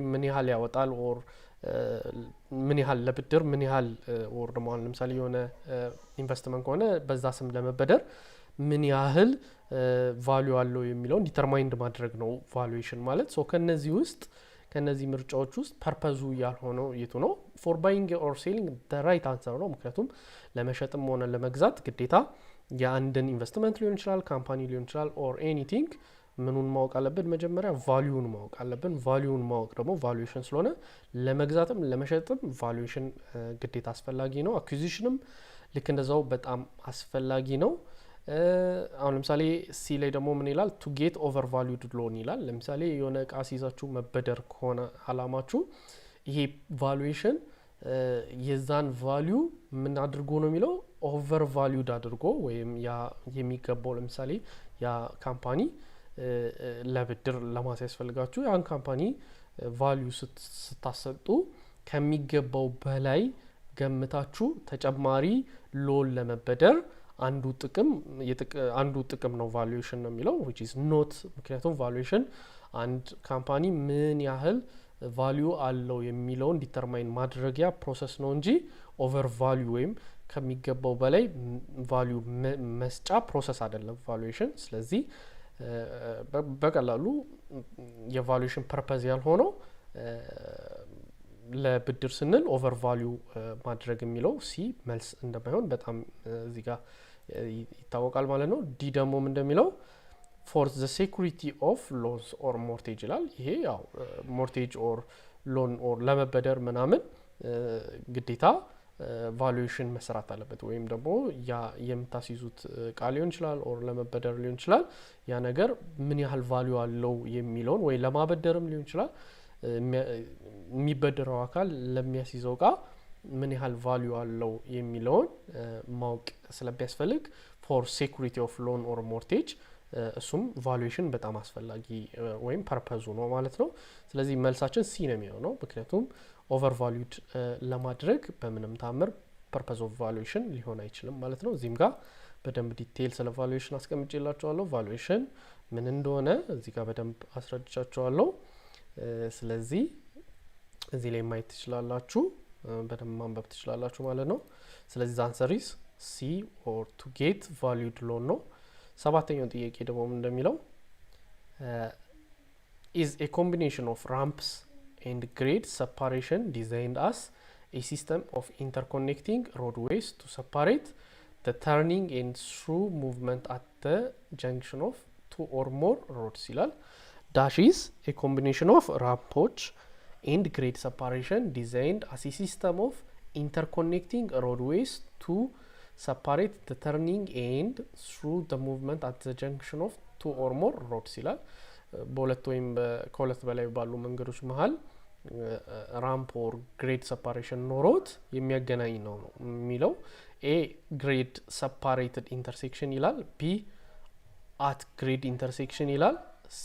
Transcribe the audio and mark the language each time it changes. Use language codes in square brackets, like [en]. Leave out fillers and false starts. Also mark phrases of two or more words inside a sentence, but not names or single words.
[am] ምን ያህል ያወጣል ኦር ምን ያህል ለብድር ምን ያህል ኦር ደግሞ ለምሳሌ የሆነ ኢንቨስትመንት ከሆነ በዛ ስም ለመበደር ምን ያህል ቫልዩ አለው የሚለውን ዲተርማይንድ ማድረግ ነው ቫሉዌሽን ማለት ሶ ከነዚህ ምርጫዎች ውስጥ ፐርፐዙ ያልሆነው የቱ ነው [en] for buying or selling the right [am] answer ነው ምክንያቱም ለመሸጥም ሆነ ለመግዛት ግዴታ የአንድን ኢንቨስትመንት ሊሆን ይችላል ካምፓኒ ሊሆን ይችላል [en] or anything [am] ምኑን ማወቅ አለብን መጀመሪያ ቫልዩን ማወቅ አለብን ቫልዩን ማወቅ ደግሞ ቫሉዌሽን ስለሆነ ለመግዛትም ለመሸጥም ቫሉዌሽን ግዴታ አስፈላጊ ነው አኩዚሽንም ልክ እንደዛው በጣም አስፈላጊ ነው አሁን ለምሳሌ ሲ ላይ ደግሞ ምን ይላል [en] to get overvalued loan [am] ይላል ለምሳሌ የሆነ እቃ ሲይዛችሁ መበደር ከሆነ አላማችሁ ይሄ ቫሉዌሽን የዛን ቫልዩ ምን አድርጎ ነው የሚለው overvalued አድርጎ ወይም ያ የሚገባው ለምሳሌ ያ ካምፓኒ ለብድር ለማስያዝ ፈልጋችሁ ያን ካምፓኒ ቫልዩ ስታሰጡ ከሚገባው በላይ ገምታችሁ ተጨማሪ ሎን ለመበደር አንዱ ጥቅም ነው ቫሉዌሽን ነው የሚለው [en] which is not [am] ምክንያቱም ቫሉዌሽን አንድ ካምፓኒ ምን ያህል ቫልዩ አለው የሚለውን ዲተርማይን ማድረጊያ ፕሮሰስ ነው እንጂ ኦቨር ቫልዩ ወይም ከሚገባው በላይ ቫልዩ መስጫ ፕሮሰስ አይደለም ቫሉዌሽን ስለዚህ በቀላሉ የቫሉዌሽን ፐርፐዝ ያልሆነው ለብድር ስንል ኦቨር ቫልዩ ማድረግ የሚለው ሲ መልስ እንደማይሆን በጣም እዚህ ጋር ይታወቃል ማለት ነው ዲ ደግሞ እንደሚለው [en] for the security of loans or mortgage [am] ይላል ይሄ ያው [en] mortgage or loan or [am] ለመበደር ምናምን ግዴታ ቫሉዌሽን መስራት አለበት ወይም ደግሞ ያ የምታስይዙት ቃል ሊሆን ይችላል or ለመበደር ሊሆን ይችላል ያ ነገር ምን ያህል ቫልዩ አለው የሚለውን ወይ ለማበደርም ሊሆን ይችላል የሚበደረው አካል ለሚያስይዘው ቃ ምን ያህል ቫልዩ አለው የሚለውን ማወቅ ስለሚያስፈልግ [en] for security of loan or mortgage [am] እሱም ቫሉዌሽን በጣም አስፈላጊ ወይም ፐርፐዙ ነው ማለት ነው ስለዚህ መልሳችን ሲ ነው የሚሆነው ምክንያቱም overvalued ለማድረግ በምንም ታምር [en] purpose of valuation [am] ሊሆን አይችልም ማለት ነው እዚህም ጋር በደንብ ዲቴል ስለ valuation አስቀምጬላችኋለሁ valuation ምን እንደሆነ እዚህ ጋር በደንብ አስረድቻችኋለሁ ስለዚህ እዚህ ላይ ማየት ትችላላችሁ በደንብ ማንበብ ትችላላችሁ ማለት ነው ስለዚህ [en] the answer is C or to get valued loan [am] ነው ሰባተኛው ጥያቄ ደግሞ እንደሚለው [en] is a combination of ramps and grade separation designed as a system of interconnecting roadways to separate the turning and through movement at the junction of two or more roads ይላል dash is a combination of ramps and grade separation designed as a system of interconnecting roadways to separate the turning and through the movement at the junction of two or more roads ይላል [am] በሁለት ወይም ከሁለት በላይ ባሉ መንገዶች መሃል [en] ramp or grade separation [am] ኖሮት የሚያገናኝ ነው የሚለው [en] a grade separated intersection [am] ይላል [en] b at grade intersection [am] ይላል ሲ